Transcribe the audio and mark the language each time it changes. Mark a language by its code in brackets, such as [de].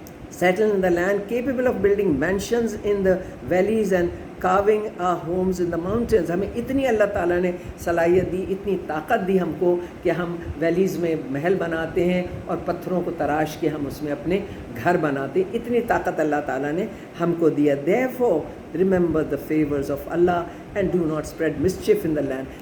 [en] Settled in the land, capable of building mansions in the valleys and carving our homes in the mountains. [ur] ہمیں اتنی اللہ تعالیٰ نے صلاحیت دی, اتنی طاقت دی ہم کو کہ ہم ویلیز میں محل بناتے ہیں اور پتھروں کو تراش کے ہم اس میں اپنے گھر بناتے ہیں. اتنی طاقت اللہ تعالیٰ نے ہم کو دیا. [en] Therefore remember the favors of Allah and do not spread mischief in the land.